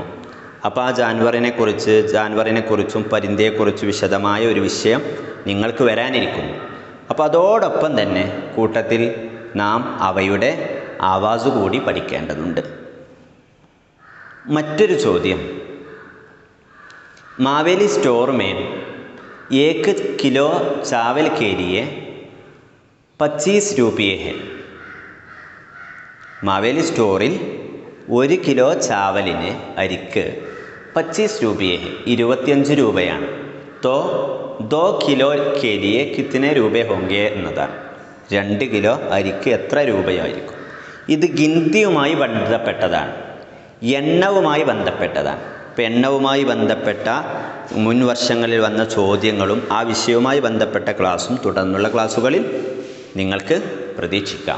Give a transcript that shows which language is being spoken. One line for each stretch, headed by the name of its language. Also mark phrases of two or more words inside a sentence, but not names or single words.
Malayalam: അപ്പോൾ ആ ജാൻവറിനെ കുറിച്ചും പരിന്തയെക്കുറിച്ച് വിശദമായ ഒരു വിഷയം നിങ്ങൾക്ക് വരാനിരിക്കുന്നു. അപ്പോൾ അതോടൊപ്പം തന്നെ കൂട്ടത്തിൽ നാം അവയുടെ ആവാസ് കൂടി പഠിക്കേണ്ടതുണ്ട്. മറ്റൊരു ചോദ്യം,
Hindi: മാവേലി സ്റ്റോർ में 1 किलो चावल के लिए 25 रुपये है.
Malayalam: മാവേലി സ്റ്റോറിൽ 1 കിലോ ചാവലിന് അരിക്ക് 25 രൂപയെ 25 രൂപയാണ്.
Hindi: तो 2 കിലോ के लिए कितने രൂപ होंगे എന്നതാണ്.
Malayalam: 2 കിലോ അരിക്ക് എത്ര രൂപയായിരിക്കും? ഇത് ഗിൻതിയുമായി ബന്ധപ്പെട്ടതാണ്, എണ്ണവുമായി ബന്ധപ്പെട്ടതാണ്. ഇപ്പം എണ്ണവുമായി ബന്ധപ്പെട്ട മുൻ വർഷങ്ങളിൽ വന്ന ചോദ്യങ്ങളും ആ വിഷയവുമായി ബന്ധപ്പെട്ട ക്ലാസ്സും തുടർന്നുള്ള ക്ലാസ്സുകളിൽ നിങ്ങൾക്ക് പ്രതീക്ഷിക്കാം.